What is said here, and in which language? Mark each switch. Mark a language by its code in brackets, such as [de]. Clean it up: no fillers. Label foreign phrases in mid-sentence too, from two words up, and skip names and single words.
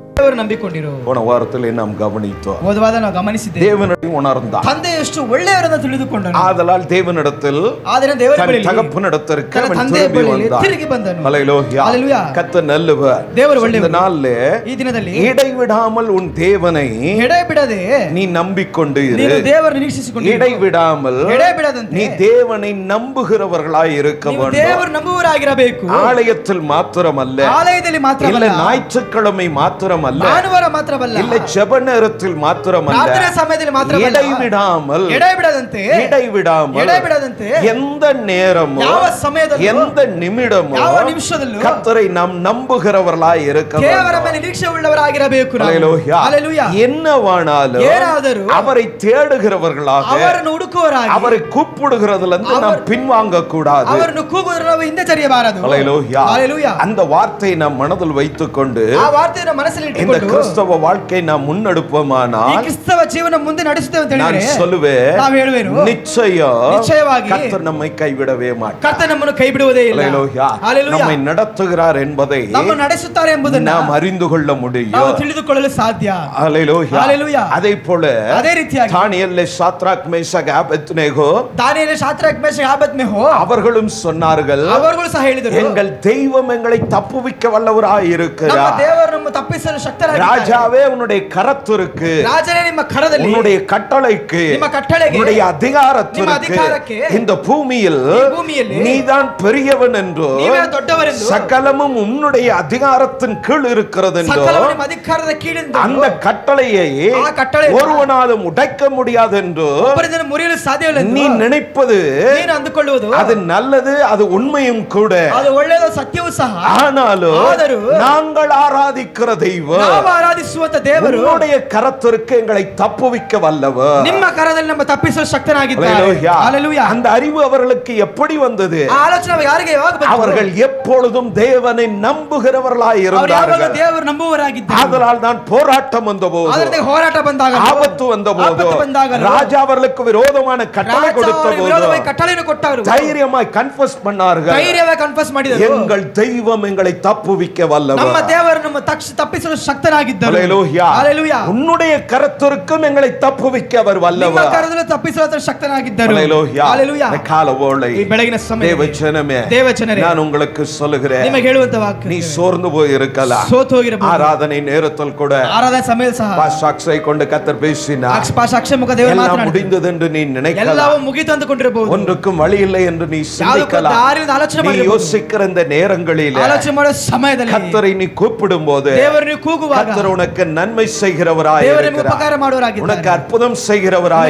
[kn] ದೇವರು ನಂಬಿಕೊಂಡಿರು. [ta] போன வாரத்தில் நாம் கவனித்தோம். [kn] ಹೋದ ವಾರ ನಾವು ಗಮನಿಸಿದ್ದೇವೆ. [ta] தேவனை உணர்ந்தான். [kn] ತಂದೆ ಎಷ್ಟು ಒಳ್ಳೆಯವರನ್ನು ತಿಳಿದುಕೊಂಡನು. [ta] ஆதலால் தேவனிடத்தில் [kn] ಆದರೆ ದೇವರ ಬಳಿಯಲ್ಲಿ [ta] தகப்பனிடத்திற்கு [kn] ತನ್ನ ತಂದೆಯ ಬಳಿಯಲ್ಲಿ ತಿರುಗಿ ಬಂದನು. [ta] ஹல்லேலூயா. ஹல்லேலூயா. கர்த்தர் நல்லவர். [kn] ದೇವರು ಒಳ್ಳೆಯವರು. [ta] இந்த நாளிலே [kn] ಈ ದಿನದಲ್ಲಿ [ta] இடைவிடாமல் உன் தேவனை [kn] ಎಡೆಬಿಡದೆ [ta] நீ நம்பிக்கொண்டு இரு. [kn] ನೀನು ದೇವರನ್ನು ನಿರೀಕ್ಷಿಸಿಕೊಂಡು [ta] இடைவிடாமல் [kn] ಎಡೆಬಿಡದಂತೆ [ta] நீ தேவனை நம்புகிறவர்களாய் இருக்க வேண்டும். [kn] ದೇವರು ನಂಬುವವರಾಗಿರಬೇಕು. [ta] ஆலயத்தில் மாத்திரமல்ல, [kn] ಆಲಯದಲ್ಲಿ ಮಾತ್ರವಲ್ಲ, [ta] இல்ல ஞாயிற்றுக்கிழமை மாத்திரமல்ல, [kn] ಭಾನುವಾರ ಮಾತ್ರವಲ್ಲ, [ta] இல்ல ஜெப நேரத்தில் மாத்திரமல்ல, [kn] ಪ್ರಾರ್ಥನೆ ಸಮಯದಲ್ಲಿ ಮಾತ್ರವಲ್ಲ, [ta] இடைவிடாமல் [kn] ಎಡೆಬಿಡದಂತೆ [ta] எந்த நேரமும் [kn] ಯಾವ ಸಮಯದಲ್ಲೂ [ta] எந்த நிமிடமும் [kn] ಯಾವ ನಿಮಿಷದಲ್ಲೂ [ta] கர்த்தரை நாம் நம்புகிறவர்களாய் இருக்க வேண்டும். [kn] ದೇವರ ಮೇಲೆ ನಿರೀಕ್ಷೆ ಉಳ್ಳವರಾಗಿರಬೇಕು. [ta] ஹல்லேலூயா. ஹல்லேலೂயா. என்னவானாலும் [kn] ಏನಾದರೂ [ta] அவரை தேடுகிறவர்களாக, [kn] ಅವರನ್ನು ಹುಡುಕುವವರಾಗಿ, [ta] அவரை கூப்பிடுகிறதிலிருந்து நாம் பின்வாங்க கூடாது. [kn] ಅವರನ್ನು ಕೂಗುವುದನ್ನು ನಾವು ಹಿಂದೆ ಸರಿಯಬಾರದು. [ta] ஹல்லேலூயா. ஹல்லேலூயா. அந்த வார்த்தையை நாம் மனதில் வைத்துக்கொண்டு [kn] ಆ ವಾರ್ತೆಯನ್ನು ಮನಸ್ಸಲ್ಲಿ [ta] இந்த [kn] ಇಟ್ಟುಕೊಂಡು [ta] கிறிஸ்தவ வாழ்க்கை நாம் [kn] ಈ [ta] முன்னெடுப்போமானால் [kn] ಕ್ರಿಸ್ತವ ಜೀವನ ಮುಂದೆ ನಡೆಸುತ್ತೇವೆ ಅಂತ [ta] நான் [kn] ಹೇಳಿದ್ರೆ [ta] சொல்லுவேன், [kn] ನಾವು ಹೇಳುವೆನು, [ta] நிச்சயವಾಗಿ கர்த்தர் நம்மை கைவிடவே மாட்டார். [kn] ಕರ್ತನು ನಮ್ಮನ್ನು ಕೈ ಬಿಡುವುದೇ ಇಲ್ಲ. [ta] ஹல்லேலூயா. ஹல்லேலூயா. நம்மை நடத்துகிறார் என்பதை [kn] ನಮ್ಮನ್ನು ನಡೆಸುತ್ತಾರೆ ಎಂಬುದನ್ನು [ta] நாம் அறிந்து கொள்ள முடியும். [kn] ನಾವು ತಿಳಿದುಕೊಳ್ಳಲು ಸಾಧ್ಯ. [ta] ஹல்லேலூயா. ஹல்லேலூயா. அதே போல [kn] ಅದೇ ರೀತಿಯಾಗಿ [ta] தானியேல், சாத்ராக், மேஷாக், ஆபேத்நேகோ [kn] ದಾನಿಯೇಲ, ಶಾದ್ರಕ್, ಮೇಷಕ್, ಆಬೇದ್ನೆಗೋ [ta] அவர்களும் சொன்னார்கள், [kn] ಅವರುಗಳು ಸಹ ಹೇಳಿದರು, [ta] எங்கள் தெய்வம் எங்களை தப்புவிக்க வல்லவராய் [kn] ನಮ್ಮ [ta] இருக்கிறார். [kn] ದೇವರು ನಮ್ಮ ತಪ್ಪಿಸಲು ಶಕ್ತರಾಗಿದ್ದಾರೆ. [ta] ராஜாவே உன்னுடைய கரத்திற்கு, [kn] ರಾಜನೇ ನಿಮ್ಮ ಕರದಲ್ಲಿ, [ta] உன்னுடைய கட்டளைக்கு, [kn] ನಿಮ್ಮ ಕಟ್ಟಳೆಗೆ, [ta] உன்னுடைய [kn] ನಿಮ್ಮ [ta] அதிகாரத்திற்கு, [kn] ಅಧಿಕಾರಕ್ಕೆ, [ta] இந்த பூமியில் நீதான் பெரியவன் என்றோ, [kn] ನೀವೇ ದೊಡ್ಡವರೆಂದು, [ta] சகலமும் உன்னுடைய அதிகாரத்தின் கீழ் இருக்கிறது என்றோ, [kn] ಸಕಲವು ನಿಮ್ಮ ಅಧಿಕಾರದ ಕೀಳೆಂದು, [ta] அந்த கட்டளையை [kn] ಆ ಕಟ್ಟಳೆಯನ್ನು [ta] ஒருவனாலும் உடைக்க முடியாது என்றோ [kn] ಒಬ್ಬರಿಂದ ಮುರಿಯಲು ಸಾಧ್ಯವಿಲ್ಲ [ta] நீ நினைப்பது, [kn] ನೀನು ಅಂದುಕೊಳ್ಳುವುದು [ta] அது நல்லது, அது உண்மையும் கூட. [kn] ಅದು ಒಳ್ಳೆಯದು, ಸತ್ಯವೂ ಸಹ. [ta] ஆனாலும் நாங்கள் ஆராதிக்கிற தெய்வம், [kn] ನಾವು ಆರಾಧಿಸುವಂತ ದೇವರು [ta] உன்னுடைய கரத்திற்கு எங்களை தப்புவிக்க வல்லவர். [kn] ನಿಮ್ಮ ಕರದಲ್ಲಿ ನಮ್ಮ ತಪ್ಪಿಸಲು ಶಕ್ತನಾಗಿದ್ದಾರೆ. [ta] ஹல்லேலூயா. ஹல்லேலூயா. அந்த அறிவு அவர்களுக்கு எப்படி வந்தது? [kn] ಆ ಆಲೋಚನೆ ಯಾರಿಗೆ ಯಾವಾಗ ಬಂತು? [ta] அவர்கள் எப்பொழுதும் தேவனை நம்புகிறவர்களாய் [kn] ಅವರು ಯಾವಾಗ [ta] இருந்தார்கள். [kn] ದೇವರು ನಂಬುವವರಾಗಿದ್ದರು. [ta] அதனால் தான் போராட்டம் வந்தபோது, [kn] ಅದರಿಂದ ಹೋರಾಟ ಬಂದಾಗ, [ta] ஆபத்து வந்தபோது, [kn] ಆಪತ್ತು ಬಂದಾಗ, [ta] ராஜா அவர்களுக்கு விரோதமான கட்டளை கொடுத்த போது [kn] ವಿರೋಧವಾಗಿ ಕಟ್ಟಳೆಯನ್ನು ಕೊಟ್ಟವರು [ta] தைரியமாய் கன்ஃபஸ் பண்ணார்கள், [kn] ಧೈರ್ಯವಾಗಿ ಕನ್ಫೆಸ್ ಮಾಡಿದರು, [ta] எங்கள் தெய்வம் எங்களை தப்புவிக்க வல்லவர். [kn] ನಮ್ಮ ದೇವರು ನಮ್ಮ ತಪ್ಪಿಸಲು ಶಕ್ತನಾಗಿದ್ದರು. [ta] ஹல்லேலூயா. ஹல்லேலூயா. உன்னுடைய கரத்திற்கும் எங்களை தப்புவிக்க அவர் [kn] ನಿಮ್ಮ [ta] வல்லவர். [kn] ಕರದಲ್ಲಿ ತಪ್ಪಿಸಲು ಶಕ್ತನಾಗಿದ್ದರು. [ta] ஹல்லேலூயா. ஹல்லேலூயா. இந்த கால வேளை, [kn] ಈ ಬೆಳಗಿನ ಸಮಯ, [ta] தேவஜனமே, [kn] ದೇವಜನರೇ, [ta] நான் உங்களுக்கு சொல்லுகிறேன், [kn] ನಿಮಗೆ ಹೇಳುವಂತ ವಾಕ್ಯ, [ta] நீ சோர்ந்து போய் இருக்கலாம். [kn] ಸೋತು ಹೋಗಿರಬಹುದು. [ta] ஆராதனை நேரத்தில் கூட [kn] ಆರಾಧನೆ ಸಮಯದಲ್ಲಿ ಸಹ [ta] பாஷாக்ஸை கொண்டு கர்த்தர் பேசினார். [kn] ಸಾಕ್ಷಿ ಮುಖ ದೇವರು [ta] எல்லாம் [kn] ಮಾತನಾಡಿದರು. [ta] முடிந்தது என்று நீ நினைக்கலாம், [kn] ಎಲ್ಲವೂ ಮುಗಿತು ಅಂದುಕೊಂಡಿರಬಹುದು, [ta] ஒன்றுக்கும் வழி இல்லை என்று நீ சிந்திக்கலாம். [kn] ಆಲೋಚನೆ [ta] நீ [kn] ಮಾಡಬಹುದು. [ta] யோசிக்கிற இந்த நேரங்களில் [kn] ಆಲೋಚನೆ ಮಾಡೋ ಸಮಯದಲ್ಲಿ [ta] கர்த்தரை நீ கூப்பிடும் போது [kn] ದೇವರನ್ನು ಕೂಗುವಾಗ [ta] கர்த்தர் உனக்கு நன்மை செய்கிறவராய் [kn] ದೇವರನ್ನು [ta] இருக்கிறார். [kn] ಉಪಕಾರ ಮಾಡುವವರಾಗಿದ್ದಾರೆ, [ta] உனக்கு அற்புதம் செய்கிறவராய்